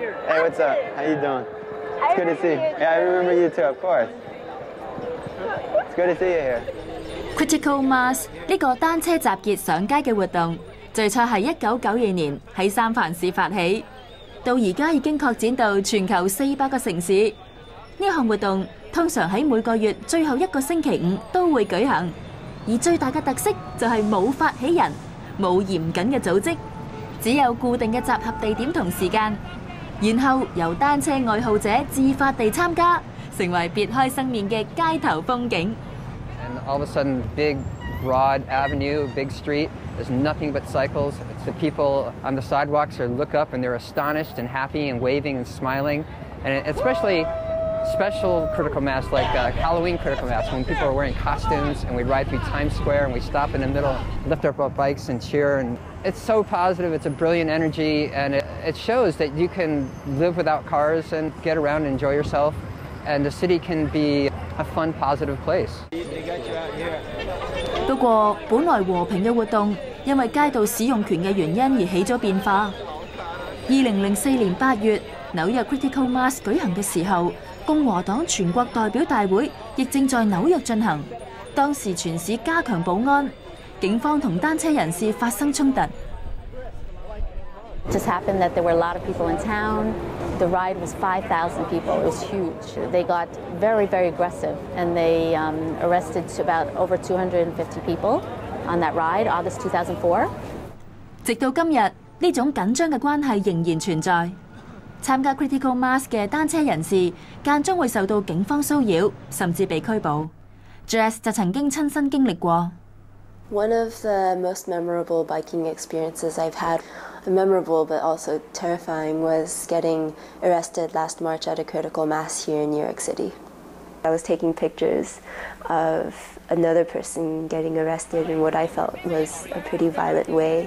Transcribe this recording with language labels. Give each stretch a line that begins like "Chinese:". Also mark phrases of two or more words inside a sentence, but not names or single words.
English: Hey, what's up? How you doing? It's good to see you. Yeah, I remember you too, of course. It's good to see you here.
Cantonese: Critical Mass 呢個單車集結上街嘅活動，最初係1992年喺三藩市發起，到而家已經擴展到全球400個城市。呢項活動通常喺每個月最後一個星期五都會舉行，而最大嘅特色就係冇發起人，冇嚴謹嘅組織，只有固定嘅集合地點同時間，然後由單車愛好者自發地參加，成為別開生面嘅街頭風景。
English: And all of a sudden, big, broad avenue, big street, there's nothing but cycles. The people on the sidewalks look up and they're astonished and happy and waving and smiling. And especially special critical mass like Halloween critical mass when people are wearing costumes and we ride through Times Square and we stop in the middle, lift up our bikes and cheer. And it's so positive, it's a brilliant energy, and it shows that you can live without cars and get around and enjoy yourself. And the city can be a fun, positive place.
Cantonese: 不過，本來和平嘅活動，因為街道使用權嘅原因而起咗變化。2004年8月，紐約 Critical Mass 舉行嘅時候，共和黨全國代表大會亦正在紐約進行。當時全市加強保安，警方同單車人士發生衝突。
English: It just happened that there were a lot of people in town. The ride was 5,000 people. It was huge. They got very, very aggressive, and they arrested about over 250 people on that ride, August 2004.
Cantonese: 直到今日，呢種緊張嘅關係仍然存在。參加 Critical Mass 嘅單車人士間中會受到警方騷擾，甚至被拘捕。Jess 就曾經親身經歷過。
English: One of the most memorable biking experiences I've had, memorable but also terrifying, was getting arrested last March at a critical mass here in New York City. I was taking pictures of another person getting arrested in what I felt was a pretty violent way.